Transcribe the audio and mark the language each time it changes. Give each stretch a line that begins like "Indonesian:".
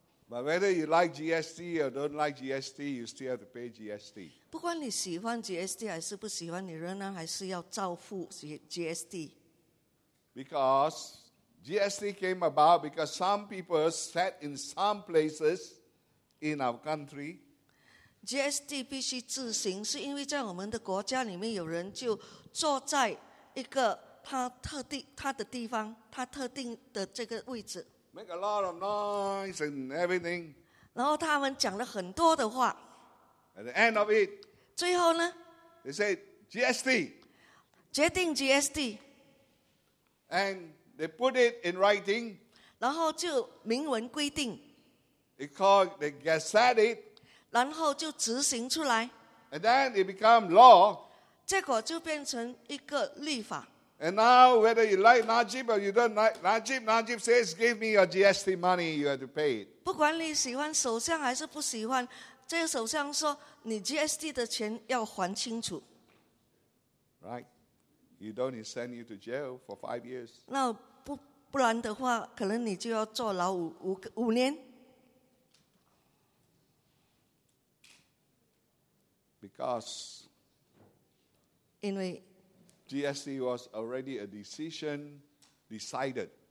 English: But whether you like GST or don't like GST, you still have to pay GST.
Chinese: 不管你喜欢 GST 还是不喜欢，你仍然还是要照付 GST.
English: Because GST came about because some people sat in some places in our country.
Chinese: GST 必须自行，是因为在我们的国家里面有人就坐在一个他的地方，他特定的这个位置。
English: Make a lot of noise and everything.
Chinese: 然后他们讲了很多的话。
English: At the end of it,
Chinese: 最后呢
English: they say GST.
Chinese: 决定 GST.
English: And they put it in writing.
Chinese: 然后就明文规定。
English: It's called they gazette it.
Chinese: 然后就执行出来。
English: And then it become law.
Chinese: 结果就变成一个立法。
English: And now, whether you like Najib or you don't like Najib, Najib says, give me your GST money, you have to pay it.
Chinese: 不管你喜欢首相还是不喜欢，这个首相说你 GST 的钱要还清楚。
English: Right. You don't send you to jail for 5 years.
Chinese: 那不然的话可能你就要坐牢五年。
English: Because
Chinese: 因为
English: GST was already a decision decided.